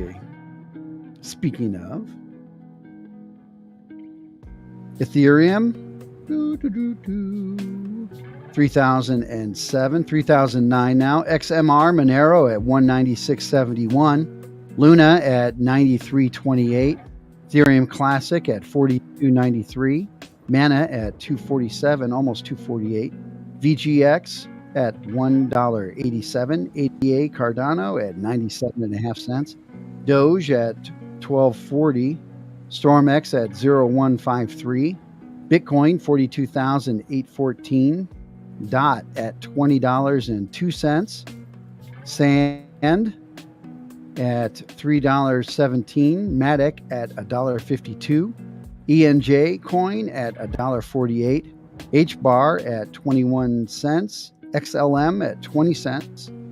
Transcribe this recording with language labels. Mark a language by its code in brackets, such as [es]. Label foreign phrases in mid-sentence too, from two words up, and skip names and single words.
[en] Speaking of Ethereum, 3007, 3009 now. XMR Monero at 196.71. Luna at 93.28. Ethereum Classic at 42.93, Mana at 247, almost 248, VGX at $1.87, ADA Cardano at 97.5 cents, Doge at 1240, StormX at 0153, Bitcoin 42,814, DOT at $20.02, Sand at $3.17, Matic at $1.52, ENJ coin at $1.48, HBAR at 21 cents, XLM at 20 cents,